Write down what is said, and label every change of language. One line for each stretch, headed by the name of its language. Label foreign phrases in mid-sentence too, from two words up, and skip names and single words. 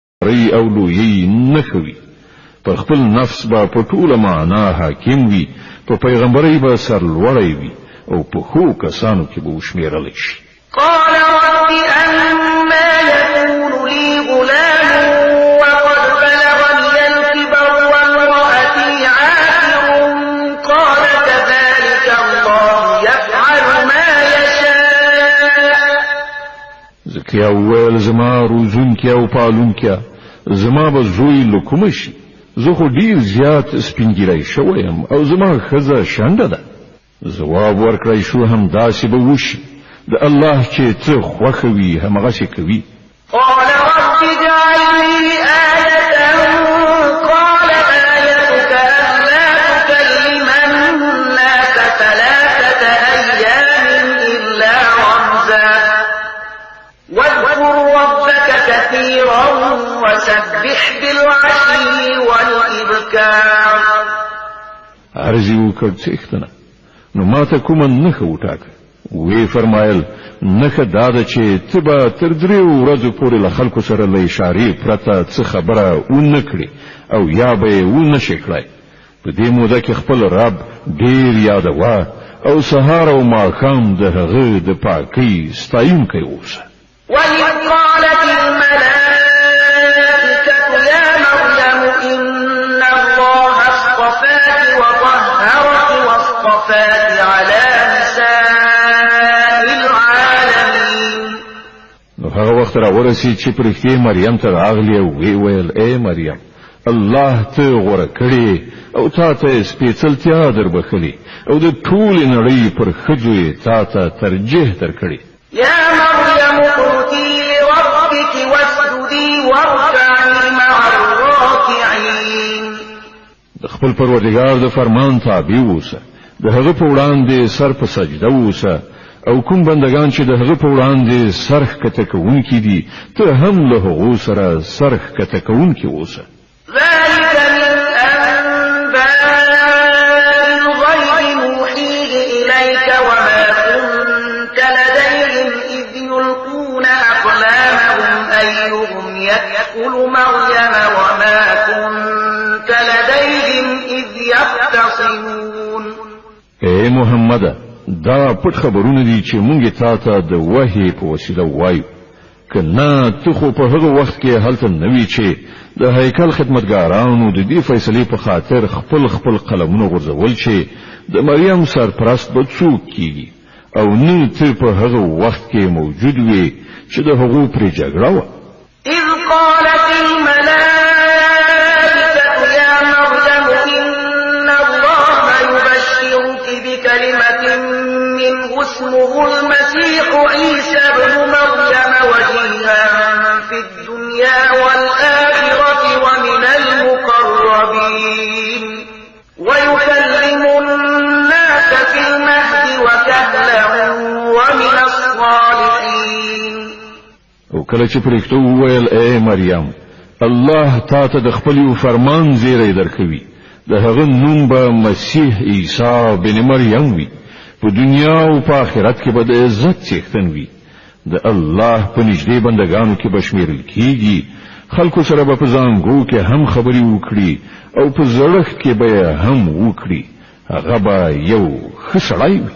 Pashto: نړۍ او لویي نښه وي. پر خپل نفس به په ټوله معنا حاکم وي، په پیغمبرۍ به سرلوړی وي او په ښو کسانو کې به وشمېرلی شي.
Arabic: قال رب أما يكون لي غلام وقد بلغني الكبر وامرأتي عاقر قال كذلك الله يفعل ما يشاء.
Pashto: زکریا وویل زما روزونکی او پالونکی زما به زوی له کومه شي، زه خو ډیر زیات سپینګیری شوی یم او زما ښځه شنډه ده. ځواب ورکړی شو همداسې به وشي، د الله چې څه خوښه وي همغسې کوي.
Arabic: قال رب اجعل لي آية قال آيتك ألا تكلم الناس 3 أيام إلا رمزا واذكر ربك كثيرا وسبح بالعشي والإبكار.
Pashto: عرضی وکړ څښتنه نو ماته کومه نښه وټاکه. وی فرمایل نښه دا ده چې ته به تر 3 ورځو پورې له خلکو سره له اشارې پرته څه خبره ونه کړې او یا به یې ونه شې کړی. په دې موده کې خپل رب ډیر یادوه او سهار او ماښام د هغه د پاکۍ ستایونکی اوسه.
Arabic: وإذ قالت الملائكة يا مريم إن الله اصطفاك وطهرك واصطفاك على نساء العالمين.
Pashto: نو هغه وخت را ورسید چې پرښتې مریم ته راغلی او وی ویل اے مریم الله ته غوره کړې او تا ته سپېڅلتیا در بخلي او د ټولې نړۍ پر ښځو یې تا ته ترجیح درکړې.
Arabic: يا مريم اقنتي لربك واسجدي واركعي مع الراكعين.
Pashto: د خپل پروردګار د فرمان تابع اوسه، د هغه په وړاندې سر په سجده اوسه او کوم بندگان چې د هغه په وړاندې سر ښکته کوونکي دي ته هم له هغو سره سر ښکته کوونکي اوسه.
Arabic: ذلك من أنباء الغيب نوحيه إليك وما كنت لديهم إذ يلقون أقلامهم أيهم يكفل مريم وما كنت لديهم إذ يختصمون.
Pashto: اے محمد دا پټ خبرونه دي چې مونږ تا ته د وحی په وسیله وایو. کله ته خو په هغه وخت کې هلته نوی چې د هیکل خدمتګارانو د دې فیصلې په خاطر خپل قلمونه غورځول چې د مریم سرپرست به څوک کیږي او نه ته په هغه وخت کې موجود وي چې د هغو پرې جګړه وه.
Arabic: إذ قالت الملائكة يا مريم إن الله يبشرك بكلمة منه اسمه المسيح عيسى ابن مريم وجيها في الدنيا والآخرة ومن المقربين ويكلم الناس في المهد وكهلا ومن الصالحين.
Pashto: او کله چې پرښتو وویل اے مریم الله تا ته د خپل یو فرمان زیری درکوي، د هغه نوم به مسیح عیسی بن مریم وي، په دنیا او په آخرت کې به د عزت څښتن وي، د الله په نږدې بندگانو کې به شمیرل کیږي، خلکو سره به په زانګو کې هم خبرې وکړي او په زړښت کې به هم وکړي، هغه به یو ښه سړی وي.